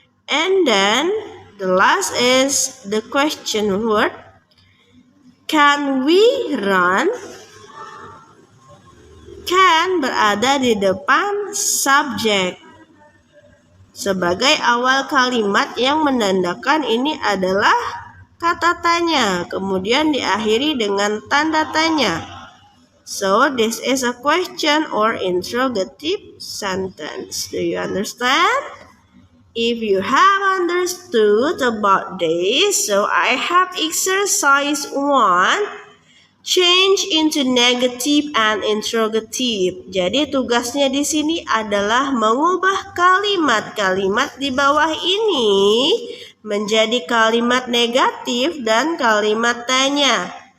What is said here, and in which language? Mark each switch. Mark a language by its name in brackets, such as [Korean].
[English] And then the last is the question word. Can we run? [Indonesian] Can berada di depan subjek sebagai awal kalimat yang menandakan ini adalah kata tanya, kemudian diakhiri dengan tanda tanya. [English] So this is a question or interrogative sentence. Do you understand? If you have understood about this, so I have exercise 1, change into negative and interrogative. [Indonesian] Jadi tugasnya di sini adalah mengubah kalimat-kalimat di bawah ini menjadi kalimat negatif dan kalimat tanya.